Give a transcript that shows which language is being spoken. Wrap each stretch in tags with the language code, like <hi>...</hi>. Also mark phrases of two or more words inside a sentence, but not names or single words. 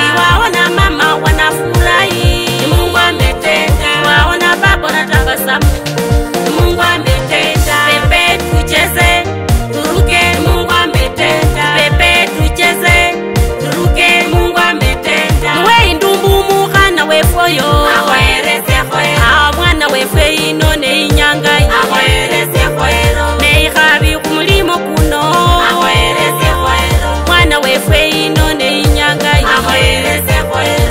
<sw>Ukiwaona mama wanafurahi, Mungu ametenda. Ukiwaona baba wanatabasamu, Mungu ametenda. Pepe tucheze, turuke, Mungu ametenda. Pepe tucheze, turuke, Mungu ametenda.</sw> <luy>Mwe indumbu mukhana wefoyo, awereze fwe. Ah, mwana wefwe inone inyangai, awereze fwe. Neikhabi kumulimo kuno, awereze fwe. Mwana wefwe inone inyangai, awereze fwe.</luy>